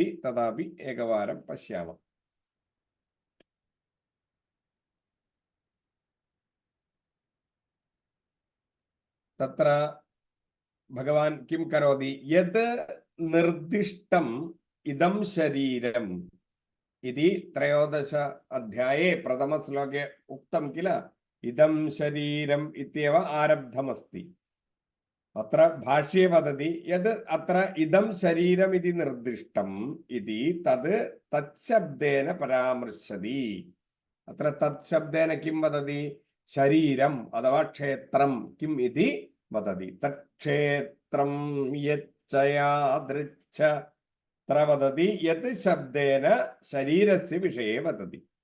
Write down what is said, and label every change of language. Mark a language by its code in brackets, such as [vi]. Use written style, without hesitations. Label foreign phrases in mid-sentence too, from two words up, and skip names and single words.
[sa] തദാപി ഏകവാരം പശ്യാമः. തത്ര ഭഗവാൻ കിം കരോതി? യത് നിർദ്ദിഷ്ടം ഇദം ശരീരം ഇതി 13 അധ്യായേ പ്രഥമ ശ്ലോകേ ഉക്തം കില. इदं शरीरम् इत्येव आरब्धमस्ति अत्र भाष्ये वदति यद् अत्र इदं शरीरम् इति निर्दिष्टम् इति तद् तच्छब्देन परामृश्यति अत्र तच्छब्देन किं वदति शरीरम् अथवा क्षेत्रं किम् इति वदति तत्क्षेत्रं यच्च यादृच्छ अत्र वदति यत् शब्देन शरीरस्य विषये वदति